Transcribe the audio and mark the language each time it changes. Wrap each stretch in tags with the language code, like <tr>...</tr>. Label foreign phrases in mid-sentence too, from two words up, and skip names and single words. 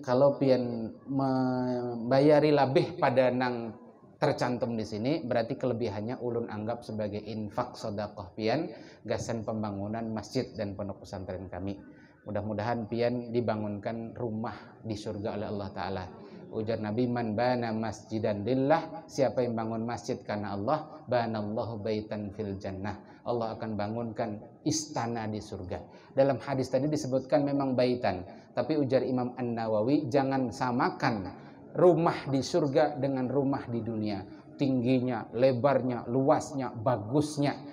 <bjn>Kalau pian membayari lebih pada nang tercantum di sini, berarti kelebihannya ulun anggap sebagai infak sedekah pian gasan pembangunan masjid dan pondok pesantren kami.</bjn> <id>Mudah-mudahan pian dibangunkan rumah di surga oleh Allah Ta'ala.</id> <bjn>Ujar Nabi,</bjn> <ar>من بنى مسجدا لله,</ar> <id>siapa yang bangun masjid karena Allah,</id> <ar>بنى الله بيتا في الجنة,</ar> <id>Allah akan bangunkan istana di surga. Dalam hadis tadi disebutkan memang baitan, tapi ujar Imam An-Nawawi, jangan samakan rumah di surga dengan rumah di dunia, tingginya, lebarnya, luasnya, bagusnya.</id>